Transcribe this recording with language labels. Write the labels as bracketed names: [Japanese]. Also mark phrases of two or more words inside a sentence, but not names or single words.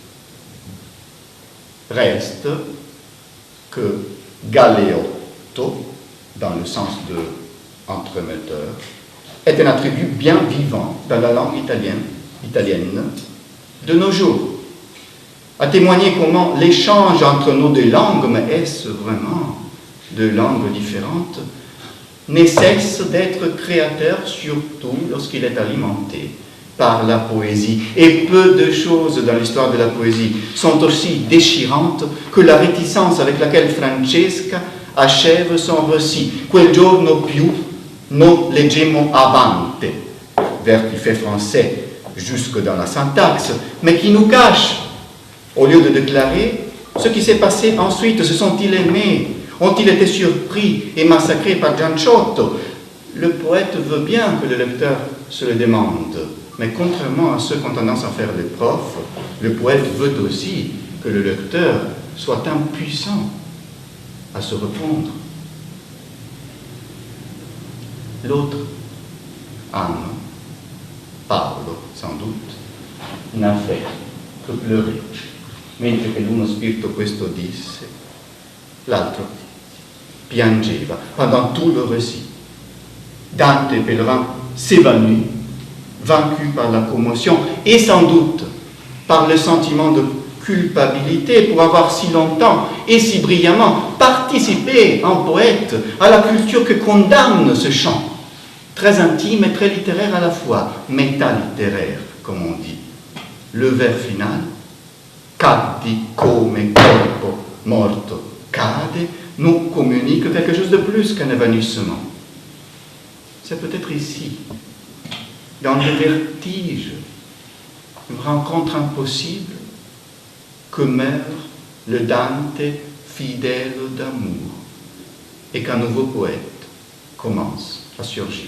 [French] Reste que Galeotto, dans le sens de entremetteur, est un attribut bien vivant dans la langue italienne de nos jours, à témoigner comment l'échange entre nos deux langues, mais est-ce vraiment deux langues différentes, ne cesse d'être créateur, surtout lorsqu'il est alimenté par la poésie. Et peu de choses dans l'histoire de la poésie sont aussi déchirantes que la réticence avec laquelle Francesca achève son récit. [Italian] Quel giorno più non leggemmo avante, [French] vers qui fait français jusque dans la syntaxe, mais qui nous cache, au lieu de déclarer, ce qui s'est passé ensuite. Se sont-ils aimés? Ont-ils été surpris et massacrés par Gianciotto? Le poète veut bien que le lecteur se le demande, mais contrairement à ceux qui ont tendance à faire les profs, le poète veut aussi que le lecteur soit impuissant à se répondre. L'autre âme, Paolo sans doute, n'a fait que pleurer, [Italian] mentre che l'uno spirito questo disse, l'altro piangeva [French] pendant tout le récit. Dante Pellerin s'évanouit vaincu par la commotion et sans doute par le sentiment de culpabilité pour avoir si longtemps et si brillamment participé en poète à la culture que condamne ce chant, très intime et très littéraire à la fois, métalittéraire, comme on dit. Le vers final, [Italian] cadi come corpo morto cade, [French] nous communique quelque chose de plus qu'un évanouissement. C'est peut-être ici, dans le vertige, une rencontre impossible, que meurt le Dante fidèle d'amour et qu'un nouveau poète commence à surgir.